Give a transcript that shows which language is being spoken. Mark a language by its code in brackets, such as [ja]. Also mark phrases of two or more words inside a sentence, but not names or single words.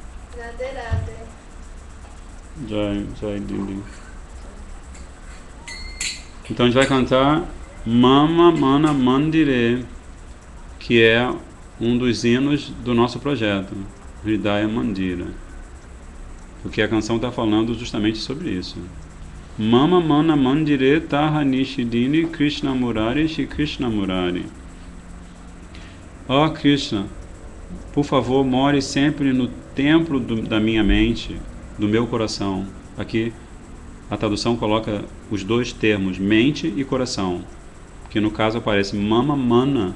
[pt] Jai Dili. Então a gente vai cantar Mama Mana Mandire, que é um dos hinos do nosso projeto, Hridaya Mandira. Porque a canção está falando justamente sobre isso. [bn] মম মন মন্দিরে রহ নিশিদিন কৃষ্ণ মুরারি শ্রী কৃষ্ণ মুরারি. [pt] Ó Krishna, por favor, more sempre no templo da minha mente, do meu coração. Aqui a tradução coloca os dois termos, mente e coração. Que no caso aparece [bn] মম মন.